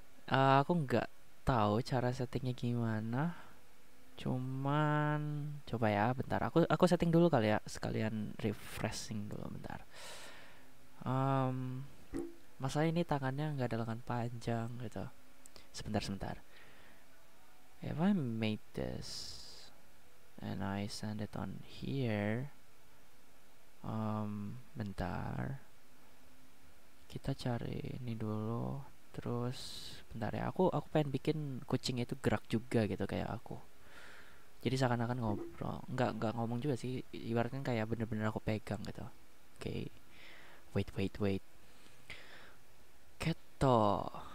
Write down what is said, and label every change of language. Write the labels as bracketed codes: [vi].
[id] Aku nggak tahu cara settingnya gimana. Cuman coba ya, bentar. Aku setting dulu kali ya, sekalian refreshing dulu bentar. Masa ini tangannya nggak ada lengan panjang gitu. Sebentar. [en] If I made this and I send it on here, [id] bentar. Kita cari ini dulu. Terus bentar ya. Aku pengen bikin kucing itu gerak juga gitu kayak aku. Jadi seakan-akan ngobrol. Nggak ngomong juga sih. Ibaratnya kayak bener-bener aku pegang gitu. Oke. Wait. Keto.